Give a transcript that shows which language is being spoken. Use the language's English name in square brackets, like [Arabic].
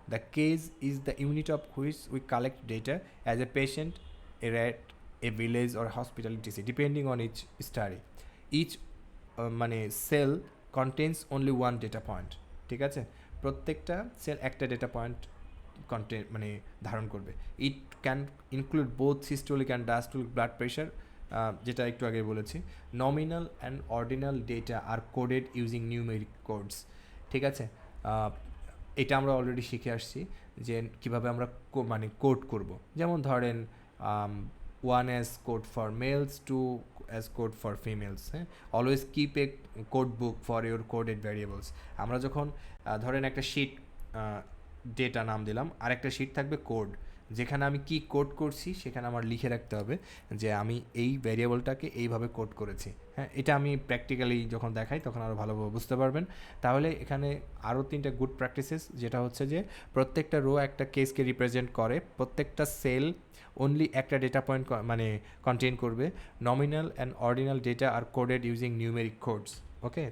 [English] The case is the unit of which we collect data as a patient, a rat, a village or hospital etc depending on each study. Each মানে cell contains only one data point, ঠিক আছে? [Bangla] প্রত্যেকটা sell একটা data point content মানে ধারণ করবে। [English] it can include both systolic and diastolic blood pressure, [Bangla] যেটা একটু আগে বলেছি। [English] Nominal and ordinal data are coded using numeric codes, ঠিক আছে? [Bangla] এটা আমরা অলরেডি শিখে আসছি যে কীভাবে আমরা মানে কোড করব। [English] যেমন ধরেন 1 as code for males, 2 as code for females, হ্যাঁ? Always keep a code book for your coded variables. [Bangla] আমরা যখন ধরেন একটা শিট ডেটা নাম দিলাম, আর একটা শিট থাকবে কোড, যেখানে আমি কি কোড করছি সেখানে আমার লিখে রাখতে হবে যে আমি এই ভ্যারিয়েবলটাকে এইভাবে কোড করেছি, হ্যাঁ? এটা আমি প্র্যাকটিক্যালি যখন দেখাই তখন আরও ভালোভাবে বুঝতে পারবেন। তাহলে এখানে আরও 3টা গুড প্র্যাকটিসেস, যেটা হচ্ছে যে প্রত্যেকটা রো একটা কেসকে রিপ্রেজেন্ট করে, প্রত্যেকটা সেল অনলি একটা ডেটা পয়েন্ট মানে কন্টেইন করবে, nominal and ordinal data আর coded using numeric codes, okay?